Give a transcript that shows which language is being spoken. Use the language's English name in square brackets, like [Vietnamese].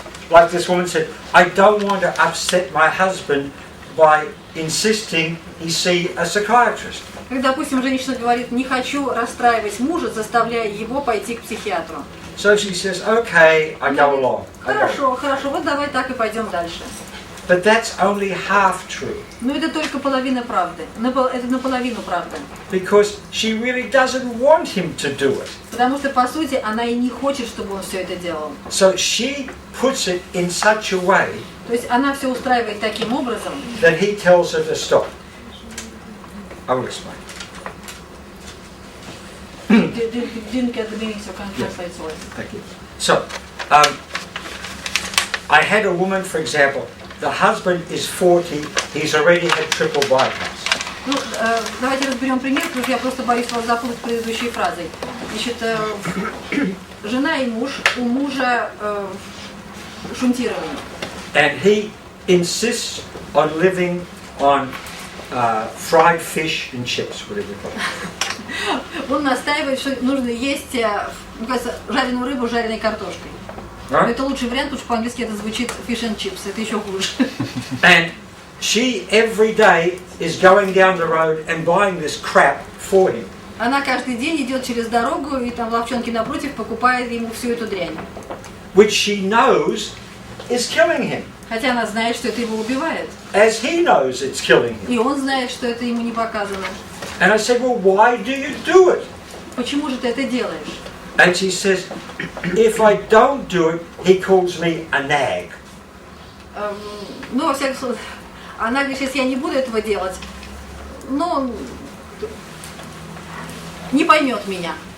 [English] Like this woman said, I don't want to upset my husband by insisting he see a psychiatrist. [Russian] Как, допустим, женщина говорит, не хочу расстраивать мужа, заставляя его пойти к психиатру. [English] So she says, okay, I go along. I go. [Russian] Хорошо, хорошо, вот давай так и пойдем дальше. [English] But that's only half true. [Russian] Но это только половина правды. Это наполовину правда. [English] Because she really doesn't want him to do it. [Russian] Потому что, по сути, она и не хочет, чтобы он все это делал. [English] So she puts it in such a way [Russian] То есть она все устраивает таким образом, [English] that he tells her to stop. I will explain. didn't get the meaning, so can't translate so well. Thank you. So, I had a woman, for example, the husband is 40, he's already had triple bypass. [Russian] Ну, давайте разберем пример, потому что я просто боюсь вас запутать предыдущей фразой. Значит, жена и муж, у мужа шунтирование. [English] And he insists on living on fried fish and chips, whatever you call it. [Russian] Он настаивает, что нужно есть, мне кажется, жареную рыбу с жареной картошкой. Но это лучший вариант, потому что по-английски это звучит fish and chips, это еще хуже. [English] And she every day is going down the road and buying this crap for him. [Russian] Она каждый день идет через дорогу и там в лавчонке напротив покупает ему всю эту дрянь. [English] Which she knows is killing him. [Russian] Хотя она знает, что это его убивает. [English] As he knows it's killing him. [Russian] И он знает, что это ему не показано. [English] And I said, well, why do you do it? [Russian] Почему же ты это делаешь? [English] And she says, if I don't do it, he calls me a nag. [Russian] Ну, во всяком случае, она говорит, если я не буду этого делать, ну, он не поймет меня.